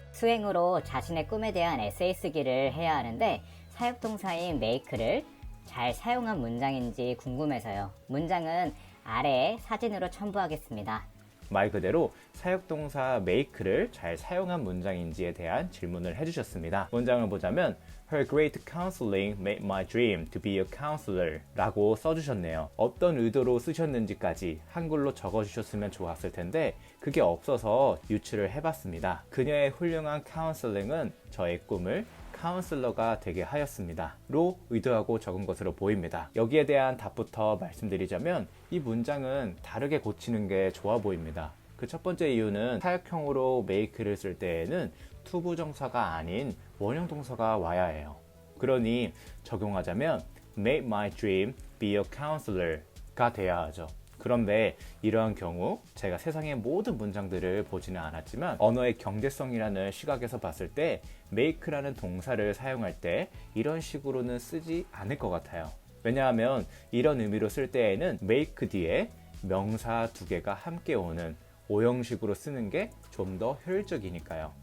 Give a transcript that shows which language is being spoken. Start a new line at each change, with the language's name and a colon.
Korean: 수행으로 자신의 꿈에 대한 에세이 쓰기를 해야 하는데 사역동사인 make를 잘 사용한 문장인지 궁금해서요. 문장은 아래에 사진으로 첨부하겠습니다. 말 그대로 사역동사 make를 잘 사용한 문장인지에 대한 질문을 해주셨습니다. 문장을 보자면
English: Her great counseling made my dream to be a counselor
Korean: 라고 써주셨네요. 어떤 의도로 쓰셨는지까지 한글로 적어주셨으면 좋았을 텐데 그게 없어서 유추를 해봤습니다. 그녀의 훌륭한 카운슬링은 저의 꿈을 카운슬러가 되게 하였습니다. 로 의도하고 적은 것으로 보입니다. 여기에 대한 답부터 말씀드리자면 이 문장은 다르게 고치는 게 좋아 보입니다. 그 첫 번째 이유는 사역형으로 make를 쓸 때에는 투부정사가 아닌 원형 동사가 와야 해요. 그러니 적용하자면
English: make my dream be a counselor
Korean: 가 돼야 하죠. 그런데 이러한 경우 제가 세상의 모든 문장들을 보지는 않았지만 언어의 경제성이라는 시각에서 봤을 때 make라는 동사를 사용할 때 이런 식으로는 쓰지 않을 것 같아요. 왜냐하면 이런 의미로 쓸 때에는 make 뒤에 명사 두 개가 함께 오는 오형식으로 쓰는 게 좀 더 효율적이니까요.